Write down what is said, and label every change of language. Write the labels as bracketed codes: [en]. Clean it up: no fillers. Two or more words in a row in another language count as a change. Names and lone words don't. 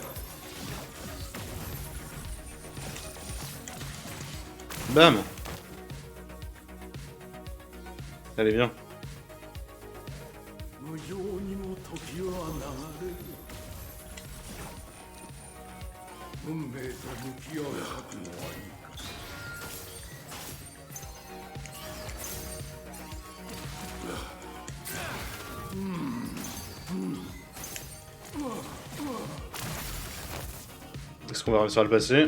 [fr] Bam. Allez, viens. [ja] 無情にも時は流れる運命と向き合う覚悟はいいか [fr] Est-ce qu'on va réussir à le passer?